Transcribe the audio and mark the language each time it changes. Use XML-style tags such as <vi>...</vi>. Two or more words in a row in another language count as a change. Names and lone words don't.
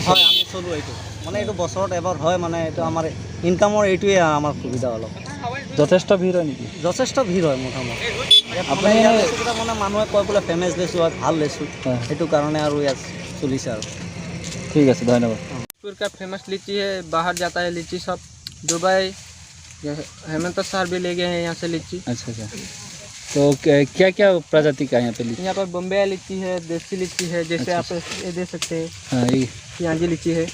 <as>হয়, আমি চলোঁ এইটো মানে এইটো বছৰত এবাৰ হয়। মানে এইটো আমাৰ ইনকামৰ এইটোৱে আমাৰ সুবিধা। অলপ যথেষ্ট ভিৰ হয় নেকি? যথেষ্ট ভিৰ হয় মোটামুটি। আপুনি লেচুকেইটা মানে মানুহে কয় বোলে ফেমাছ লেচু হয়, ভাল লেচু, সেইটো কাৰণে আৰু ইয়াত চলিছে আৰু। ঠিক আছে, ধন্যবাদ।</as> <hi>जयपुर का फेमस लीची है, बाहर जाता है लीची सब। दुबई, हेमंत सर भी ले गए हैं यहाँ से लीची। अच्छा, तो क्या क्या प्रजाति का यहाँ पे लीची? यहाँ पर बम्बई लीची है, देसी लीची है, जैसे आप ये दे सकते हैं। हाँ, पियाजी लीची है।</hi>